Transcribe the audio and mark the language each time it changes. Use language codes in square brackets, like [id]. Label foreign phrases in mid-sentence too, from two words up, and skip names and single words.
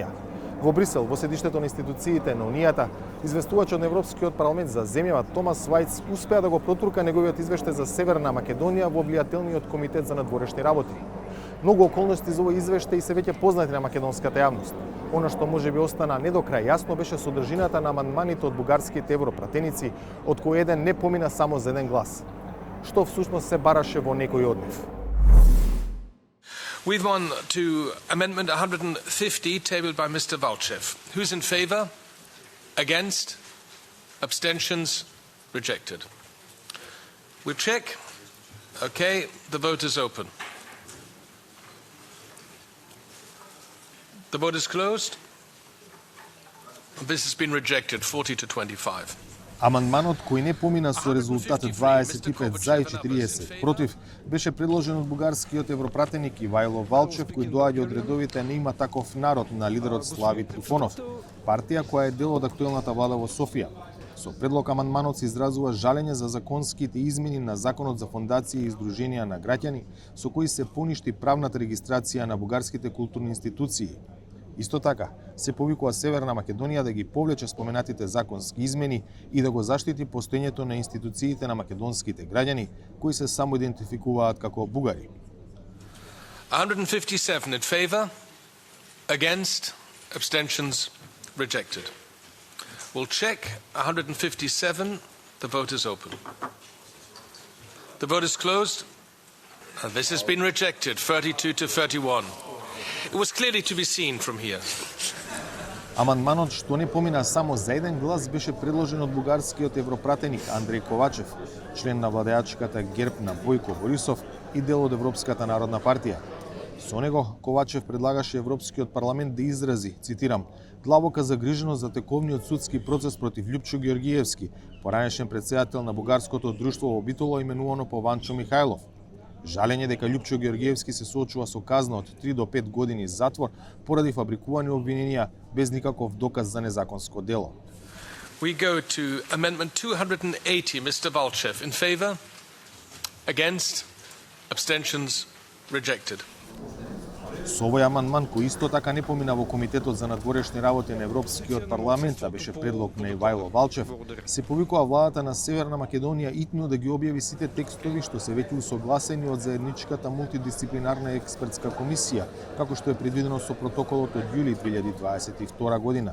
[mk] Во Брисел, во седиштето на институциите на Унијата, известувачот на Европскиот парламент за земјава Томас Вајц успеа да го протурка неговиот извештај за Северна Македонија во влијателниот комитет за надворешни работи. Многу околности за овој извештај се веќе познати на македонската јавност. Она што можеби остана не до крај јасно беше содржината на амандманите од бугарските европратеници, од кои еден не помина само за еден глас. Што всушност се бараше во некој од нив? [en] We've on to Amendment 150 tabled by Mr. Valchev. Who's in favour? Against? Abstentions? Rejected. We check. Okay, the vote is open. The vote is closed. This has been rejected, 40 to 25. [mk] Амандманот кој не помина со резултат 25 за и 40 против беше предложен од бугарскиот европратеник Ивајло Валчев, кој доаѓа од редовите на Има таков народ на лидерот Слави Трифонов, партија која е дел од актуелната влада во Софија. Со предлог амандманот се изразува жалење за законските измени на Законот за фондации и издруженија на граѓани, со кои се поништи правната регистрација на бугарските културни институции. Исто така, се повикува Северна Македонија да ги повлече споменатите законски измени и да го заштити постоењето на институциите на македонските граѓани, кои се самоидентификуваат како бугари. [en] 157 in favour, against, abstentions, rejected. We'll check 157. The vote is open. The vote is closed. And this has been rejected, 32 to 31. It was clearly to be seen from here. [mk] Амандманот што не помина само за еден глас беше предложен од бугарскиот европратеник Андреј Ковачев, член на владеачката ГЕРБ на Бојко Борисов и дел од Европската народна партија. Со него Ковачев предлагаше Европскиот парламент да изрази, цитирам, длабока загриженост за тековниот судски процес против Љупчо Георгиевски, поранешен претседател на бугарското друштво во Битола именувано по Ванчо Михајлов. Жалење дека Љупчо Георгиевски се соочува со казна од 3 до 5 години затвор поради фабрикувани обвиненија без никаков доказ за незаконско дело. [en] We go to Amendment 280, Mr. Valchev. In favour? Against? Abstentions? Rejected. [mk] Со овој амандман, кој исто така не помина во Комитетот за надворешни работи на Европскиот парламент, а беше предлог на Ивајло Валчев, се повикува владата на Северна Македонија итно да ги објави сите текстови што се веќе усогласени од заедничката мултидисциплинарна експертска комисија, како што е предвидено со протоколот од јули 2022 година.